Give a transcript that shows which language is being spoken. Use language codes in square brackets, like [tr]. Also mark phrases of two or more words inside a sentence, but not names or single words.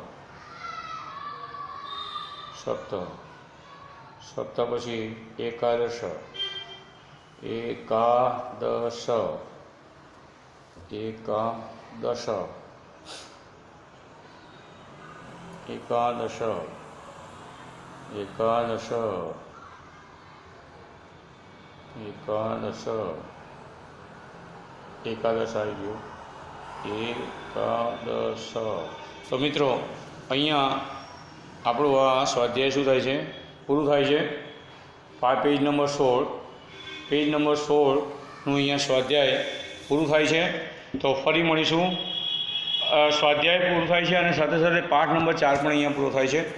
[gu] સપ્ત સપ્ત પછી એકાદશ એકાદશ એકાદશ એકાદશ એકાદશ એકાદશ એકાદશ આઈ ગયો એકાદશ। તો મિત્રો અહીંયા આપણું આ સ્વાધ્યાય શું થાય છે પૂરું થાય છે। પેજ નંબર 16નું અહીંયા સ્વાધ્યાય પૂરું થાય છે। તો ફરી મળીશું। સ્વાધ્યાય પૂરું થાય છે અને સાથે સાથે પાઠ નંબર 4 પણ અહીંયા પૂરો થાય છે।